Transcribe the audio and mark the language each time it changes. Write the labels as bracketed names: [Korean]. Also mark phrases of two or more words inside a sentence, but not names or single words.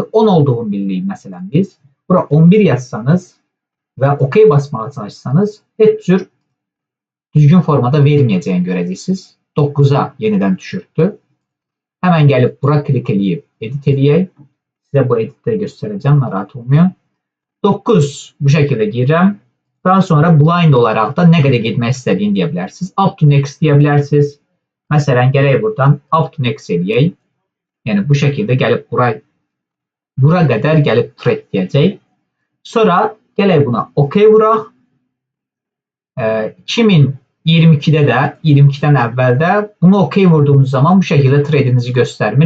[Azerbaijani] 10 olduğunu bilirik məsələn biz. Bura 11 yazsanız və OK basmağa çalışsanız heç cür düzgün formada verməyəcəyini görəcəksiniz. 9'a yenidən düşürtdü. Həmən gəlib bura klik edib edit edək. Sizə bu editdə göstərəcəm, narahat olmayın. 9 bu şəkildə girirəm. Daha sonra blind olaraq da nə qədər getmək istədiyini deyə bilərsiniz. [English] Up to next [Azerbaijani] deyə bilərsiniz. Məsələn, gələk buradan [English] up to next [Azerbaijani] edək. Yəni bu şəkildə gəlib bura qədər gəlib thread deyəcək. Sonra gələk buna OK vuraq. 2022'də də, 22'dən əvvəldə bunu OK vurduğunuz zaman bu şəkildə threadinizi göstərmir.